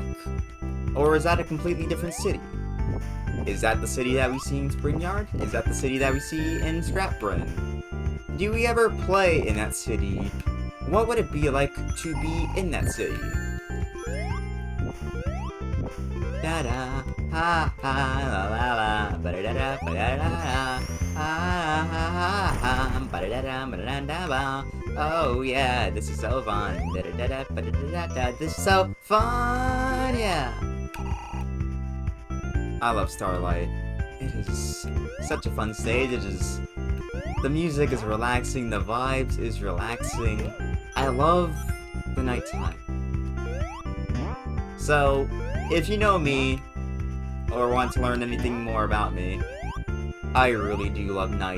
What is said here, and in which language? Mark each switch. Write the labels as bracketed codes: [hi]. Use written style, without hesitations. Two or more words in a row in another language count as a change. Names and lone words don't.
[en] Or is that a completely different city? Is that the city that we see in Spring Yard? Is that the city that we see in Scrap Brain? Do we ever play in that city? What would it be like to be in that city? Da da ha ha la la la ba da da ba da da ha ha ha ba da da ba da da ba. Oh yeah, this is so fun. Da da da ba da da da. This is so fun, yeah. I love Starlight. It is such a fun stage. The music is relaxing, the vibes is relaxing. I love the nighttime. So, if you know me, or want to learn anything more about me, I really do love night.